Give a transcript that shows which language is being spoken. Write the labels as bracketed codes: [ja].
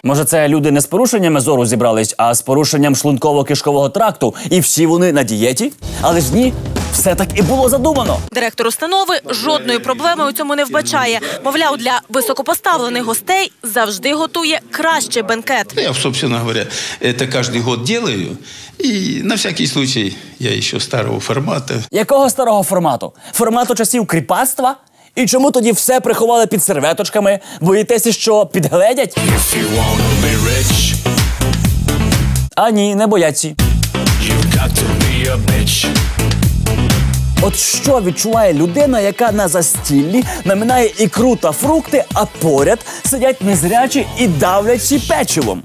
[uk] Може, це люди не з порушеннями зору зібрались, а з порушенням шлунково-кишкового тракту, і всі вони на дієті? Але ж ні, все так і було задумано. Директор установи жодної проблеми у цьому не вбачає. Мовляв, для високопоставлених гостей завжди готує кращий бенкет. [ru] Я, собственно говоря, это каждый год делаю. И на всякий случай я еще старого формата. [uk] Якого старого формату? Формату часів кріпацтва? І чому тоді все приховали під серветочками? Боїтеся, що підгледять? А ні, не бояться. От що відчуває людина, яка на застіллі наминає ікру та фрукти, а поряд сидять незрячі і давлячі печивом?